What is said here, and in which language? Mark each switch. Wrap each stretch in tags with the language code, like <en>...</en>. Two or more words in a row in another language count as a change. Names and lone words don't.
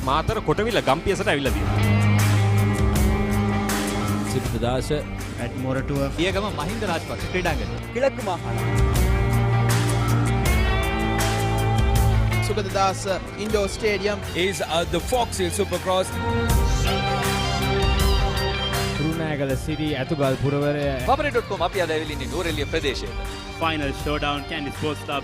<si>මාතර කොටවිල ගම්පියසට ඇවිල්ලා තියෙනවා. සිද්ධාස at මොරටුව පියගම මහින්ද රාජපක්ෂ ක්‍රීඩාංගණය.</si> <ta>கிழக்கு மாகாணம்</ta> <si>සුගතදාස ඉන්ඩෝ ස්ටේඩියම්</si> <en>is the Fox Hill Supercross.</en> <si>රුණෑගල සිටි ඇතුගල් පුරවරය papare.com අපි අද ඇවිල්ලා ඉන්නේ නෝරෙලිය ප්‍රදේශයේ.</si> <en>Final Showdown</en> <si>කැන්ඩි ස්පෝර්ට්ස් ක්ලබ්</si>